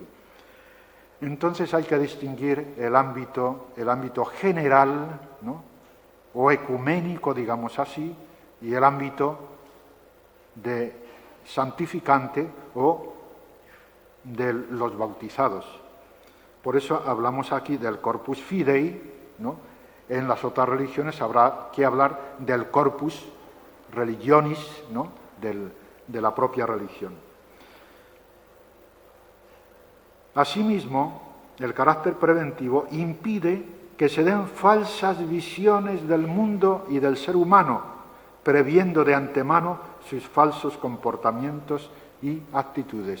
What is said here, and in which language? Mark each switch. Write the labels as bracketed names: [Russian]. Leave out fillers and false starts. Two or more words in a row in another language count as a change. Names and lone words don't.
[Spanish] Entonces hay que distinguir el ámbito general, ¿no?, o ecuménico, digamos así, y el ámbito de santificante o de los bautizados. Por eso hablamos aquí del [Latin] corpus fidei, [Spanish] ¿no? En las otras religiones habrá que hablar del [Latin] corpus religionis, [Spanish] ¿no?, de la propia religión. Asimismo, el carácter preventivo impide que se den falsas visiones del mundo y del ser humano, previendo de antemano sus falsos comportamientos y actitudes.